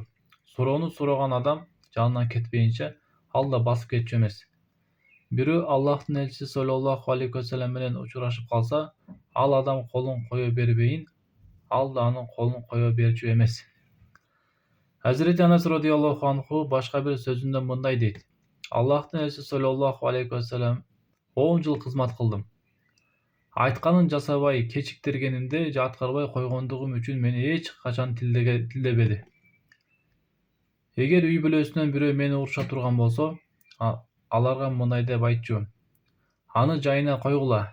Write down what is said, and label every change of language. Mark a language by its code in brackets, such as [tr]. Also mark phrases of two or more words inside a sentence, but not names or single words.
[ky] Суроону сураган адам жанынан кетпейинче ал да басып кетчү эмес. Бирөө Аллахтын элчиси [ar] صلى الله عليه وسلم [ky] менен учурашып калса, ал адам колун кое бербейин, ал да анын колун кое берчү эмес. Hazreti Anas [ar] رضي الله عنه [ky] башка бир сөзүндө мындай дейт: Аллахтын элчиси [ar] صلى الله عليه وسلم [ky] 10 жыл кызмат кылдым. Айтканын жасабай кечиктиргенимде же аткарбай койгондугум үчүн мени эч качан тилдебеди. Эгер үй бүлөсүнөн бирөө мени уруша турган болсо, аларга мындай деп айтчу: аны жайына койгула.